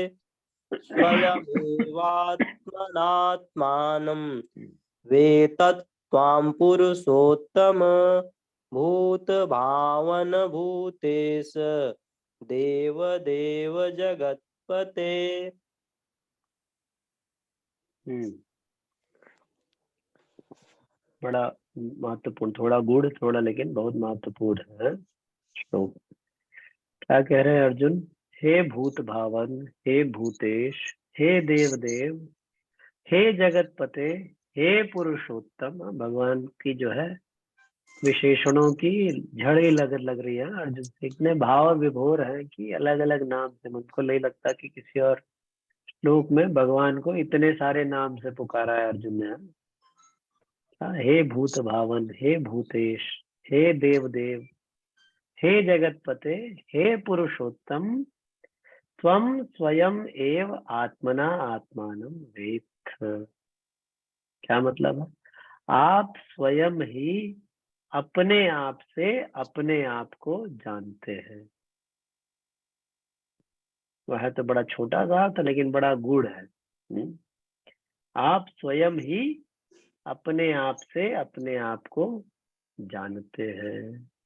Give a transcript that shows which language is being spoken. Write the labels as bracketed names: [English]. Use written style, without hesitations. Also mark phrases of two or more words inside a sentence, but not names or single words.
[Sanskrit] स्वयमेवात्मनात्मानं वेत्थत्वं पुरुषोत्तम भूत भावन भूतेश देव देव जगत्पते। [Hindi] बड़ा महत्वपूर्ण, थोड़ा गूढ़ थोड़ा लेकिन बहुत महत्वपूर्ण है श्लोक। क्या कह रहे हैं अर्जुन? हे भूत भावन, हे भूतेश, हे देव देव, हे जगतपते, हे पुरुषोत्तम। भगवान की जो है विशेषणों की झड़ी लग रही है अर्जुन से। इतने भाव विभोर है कि अलग अलग नाम से, मुझको नहीं लगता कि किसी और श्लोक में भगवान को इतने सारे नाम से पुकारा है अर्जुन ने। [Sanskrit] हे भूत भावन, हे भूतेश, हे देव देव, हे जगतपते, हे पुरुषोत्तम, त्वं स्वयं एव आत्मना आत्मानं वेत्थ। [Hindi] क्या मतलब है? आप स्वयं ही अपने आप से अपने आप को जानते हैं। वह तो बड़ा छोटा सा था लेकिन बड़ा गूढ़ है। आप स्वयं ही अपने आप से अपने आप को जानते हैं।